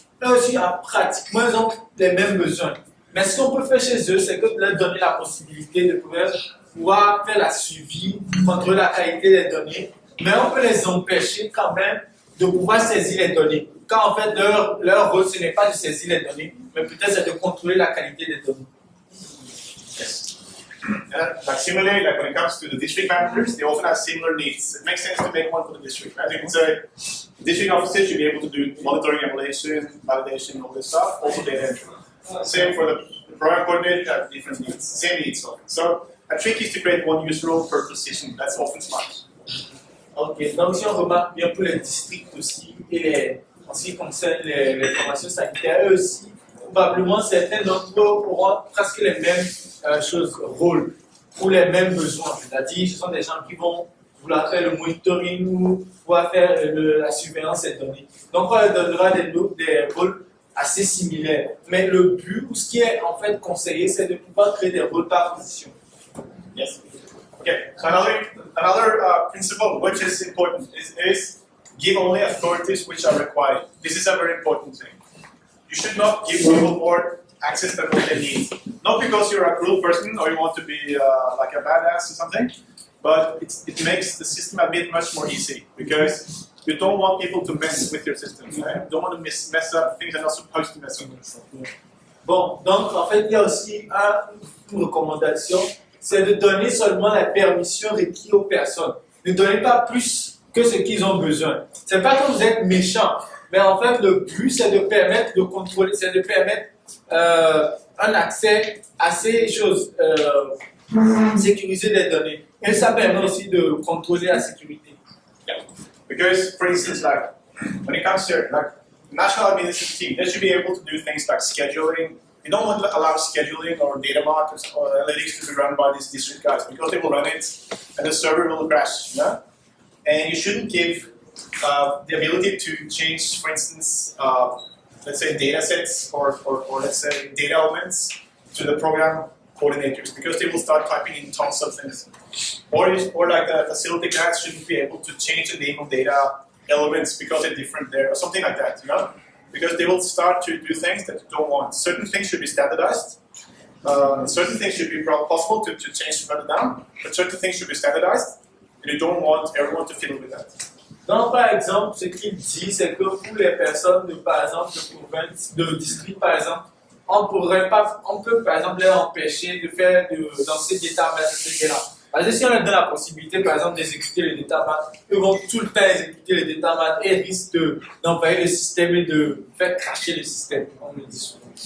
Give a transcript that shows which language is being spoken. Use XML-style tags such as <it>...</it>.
<fr>Là aussi, pratiquement, ils ont les mêmes besoins. Mais ce qu'on peut faire chez eux, c'est que de leur donner la possibilité de pouvoir faire la suivi, contrôler la qualité des données, mais on peut les empêcher quand même de pouvoir saisir les données. Quand en fait, leur rôle, ce n'est pas de saisir les données, mais peut-être c'est de contrôler la qualité des données.</fr> <en>Yes. Like similarly, like when it comes to the district managers, they often have similar needs. It makes sense to make one for the district. Right? You can say district officers should be able to do monitoring, emulation, validation, all this stuff. Also data entry. Same for the program coordinator, have different needs, same needs. So a trick is to create one user role per position. That's often smart.</en> <fr>Ok, donc si on remarque bien pour les districts aussi, et en ce qui concerne les formations sanitaires, eux aussi, probablement certains d'entre eux auront presque les mêmes rôles, ou les mêmes besoins. C'est-à-dire, ce sont des gens qui vont vouloir faire le monitoring ou pouvoir faire la surveillance des données. Donc on leur donnera des rôles assez similaires. Mais le but, ou ce qui est en fait conseillé, c'est de pouvoir créer des rôles par position.</fr> <en>Yes. Okay. So another principle which is important is give only authorities which are required. This is a very important thing. You should not give people more access than what they need. not because you're a cruel person or you want to be like a badass or something, but it makes the system a bit much more easy because you don't want people to mess with your system. Right? You don't want to mess up things they're not supposed to mess up.</en> <fr>Bon, donc en fait, il y a aussi une recommandation, c'est de donner seulement la permission requise aux personnes. Ne donnez pas plus que ce qu'ils ont besoin. C'est pas que vous êtes méchant, mais en fait, le but, c'est de permettre de contrôler, c'est de permettre un accès à ces choses, sécuriser les données. Et ça permet aussi de contrôler la sécurité.</fr> <en>Yeah. Because, for instance, like when it comes to like national administrative team, they should be able to do things like scheduling. You don't want to allow scheduling or data markers or analytics to be run by these district guys because they will run it and the server will crash. Yeah? And you shouldn't give the ability to change, for instance, let's say data sets or let's say data elements to the program coordinators because they will start typing in tons of things. Or like the facility guys shouldn't be able to change the name of data elements because they're different there or something like that, you know? Because they will start to do things that you don't want. Certain things should be standardized. Certain things should be possible to change further down, but certain things should be standardized, and you don't want everyone to fiddle with that.</en> <fr>Donc, par exemple, ce qu'il dit, c'est que pour les personnes de, par exemple, de province, de district, par exemple, on peut, par exemple, les empêcher de faire, lancer des data maths, etc. Parce que si on leur donne la possibilité, par exemple, d'exécuter les data maths, ils vont tout le temps exécuter les data maths et risquent d'envahir le système et de faire cracher le système, on le dit souvent.</fr>